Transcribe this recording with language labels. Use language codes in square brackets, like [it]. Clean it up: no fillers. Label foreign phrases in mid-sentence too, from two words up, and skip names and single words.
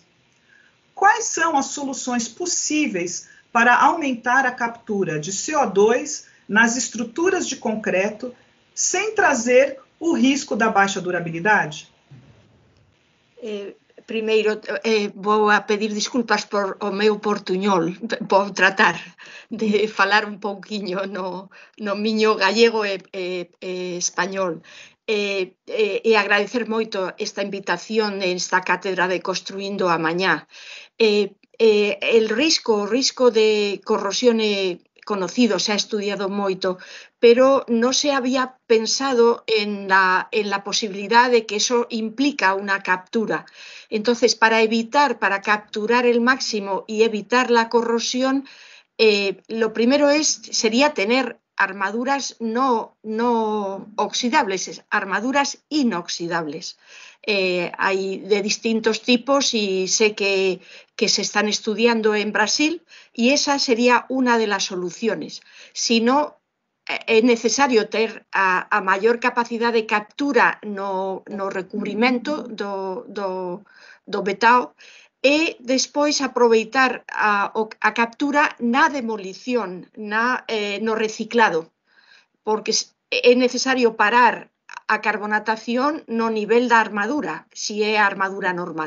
[pt] Quais são as soluções possíveis para aumentar a captura de CO2 nas estruturas de concreto sem trazer o risco da baixa durabilidade? [gl] Primeiro, vou a pedir desculpas por o meu portuñol, vou tratar de falar un pouquiño no miño gallego e español. E agradecer moito esta invitación nesta cátedra de Construindo a Mañá. [es] El risco de corrosión é conocido, se ha estudiado moito, pero no se había pensado en la posibilidad de que eso implica una captura. Entonces, para capturar el máximo y evitar la corrosión, lo primero sería tener armaduras no oxidables, armaduras inoxidables. Hay de distintos tipos y sé que se están estudiando en Brasil y esa sería una de las soluciones. Si no, [gl] é necesario ter a maior capacidade de captura no recubrimento do betao e despois aproveitar a captura na demolición, no reciclado, porque é necesario parar a carbonatación no nivel da armadura, se é a armadura normal.